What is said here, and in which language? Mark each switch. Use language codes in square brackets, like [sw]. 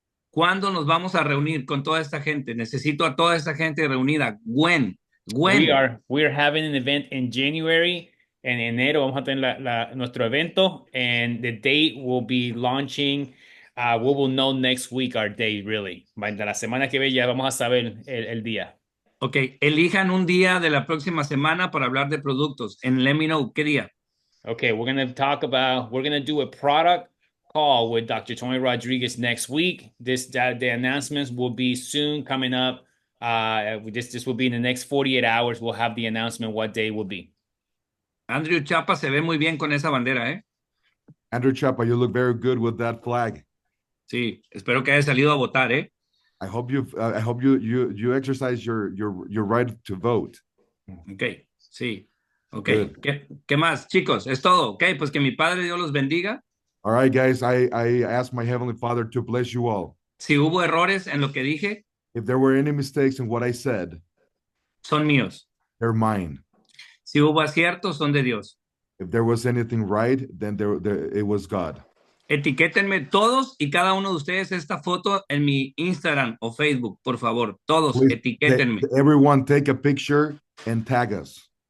[es] ¿Cuándo nos vamos a reunir con toda esta gente? Necesito a toda esta gente reunida. [en] When? We are having an event in January. [es] En enero vamos a tener nuestro evento, [en] and the date will be launching. We will know next week our date, really. [es] De la semana que viene ya vamos a saber el día. Ok, elijan un día de la próxima semana para hablar de productos. En let me know, ¿qué día? [en] Okay, we're gonna do a product call with Dr. Tony Rodriguez next week. The announcements will be soon coming up. This will be in the next 48 hours. We'll have the announcement what day will be. [es] Andrew Chapa se ve muy bien con esa bandera, ¿eh? [en] Andrew Chapa, you look very good with that flag. [es] Sí, espero que haya salido a votar, ¿eh? [en] I hope you exercise your right to vote. [es] Ok, sí. Ok, [en] Good. [es] ¿Qué más, chicos? Es todo. Ok, pues que mi Padre Dios los bendiga. [en] All right, guys. I ask my Heavenly Father to bless you all. [es] Si hubo errores en lo que dije, [en] If there were any mistakes in what I said, [es] son míos. [en] they're mine. [es] Si hubo aciertos, son de Dios. [en] If there was anything right, then it was God. [es] Etiquétenme todos y cada uno de ustedes esta foto en mi Instagram o Facebook, por favor. Todos, [en] Please, [es] etiquétenme. [en] everyone take a picture and tag us.